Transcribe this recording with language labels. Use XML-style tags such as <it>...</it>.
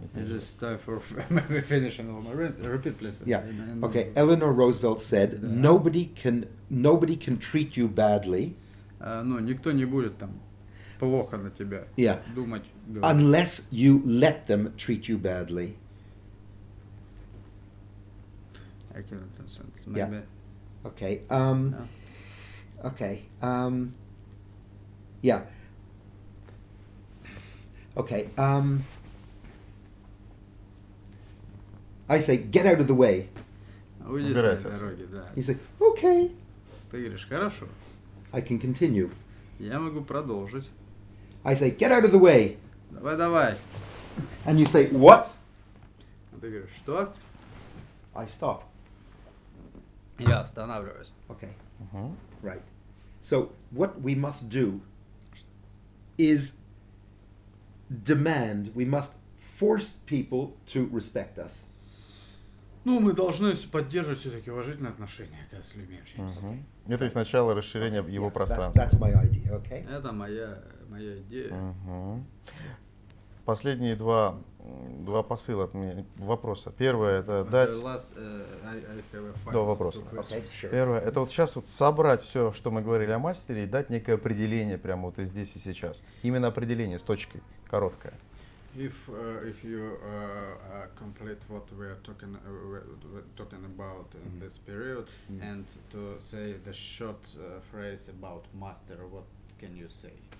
<en>It is time for maybe finishing all my repeat, please. Yeah. Okay. Eleanor Roosevelt said, "Nobody can treat you badly."</en> <ru>Ну, никто не будет там плохо на тебя</ru> <en>Yeah.</en> <ru>думать.</ru> <en>Unless you let them treat you badly. I cannot understand. Yeah. Maybe. Okay. No. Okay. Yeah. Okay. I say, "Get out of the way."</en> <ru>Уйди с Убирайся моей отсюда. дороги, да.</ru> <en>You say, "Okay."</en> <ru>Ты говоришь, хорошо.</ru> <en>I can continue.</en> <ru>Я могу продолжить.</ru> <en>I say, "Get out of the way."</en> <ru>Давай.</ru> <en>And you say, "What?"</en> <ru>А ты говоришь, что?</ru> <en>I stop.</en> <ru>Я останавливаюсь.</ru> <en>Okay. Right. So what we must do is demand, we must force people to respect us.</en> <ru>Ну, мы должны поддерживать все-таки уважительные отношения, когда с людьми общаемся. Это и сначала расширение его</ru> <en>That's,</en> <ru>пространства.</ru> <en>that's my idea, okay?</en> <ru>Это моя идея. Мгм. Последние два посыла от меня, вопроса. Первое это дать...</ru> <en>Last, I have a</en> <ru>Два вопроса.</ru> <en>two questions. Okay, sure.</en> <ru>Первое, это вот сейчас вот собрать все, что мы говорили о мастере, и дать некое определение прямо вот и здесь и сейчас. Именно определение с точкой, короткое.</ru> <en>If you complete what we're talking about in this period, and to say the short phrase about master, what can you say?</en>